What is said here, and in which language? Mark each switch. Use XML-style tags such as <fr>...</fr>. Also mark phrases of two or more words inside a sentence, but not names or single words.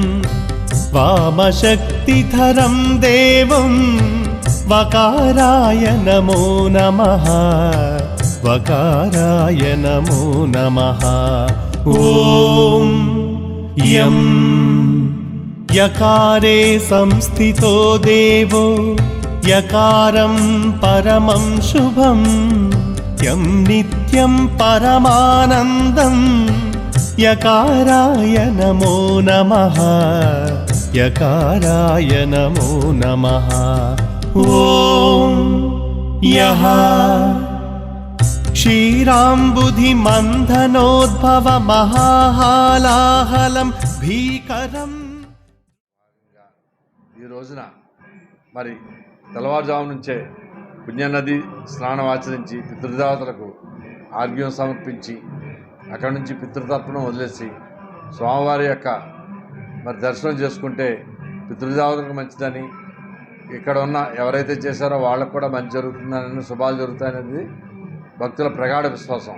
<sa>వామశక్తిధరం దేవం వకారాయ నమో నమః. వకారాయ నమో నమః. ॐ यं यकारे संस्थितो देवो यकारं परमं शुभं यं नित्यं परमानन्दं यकाराय नमो नमः यकाराय नमो नमः ॐ यः क्षीराम्बुधिमन्थनोद्भव महाहालाहलं भीकरम्</sa> <te>ఈ రోజున మరి తెల్లవారుజాము నుంచే పుణ్యనది స్నానం ఆచరించి పితృదేవతలకు ఆర్ఘ్యం సమర్పించి అక్కడి నుంచి పితృతర్పణం వదిలేసి స్వామివారి యొక్క మరి దర్శనం చేసుకుంటే పితృదేవతలకు మంచిదని ఇక్కడ ఉన్న ఎవరైతే చేశారో వాళ్ళకు కూడా మంచి జరుగుతుందని శుభాలు జరుగుతాయనేది భక్తుల ప్రగాఢ విశ్వాసం.</te>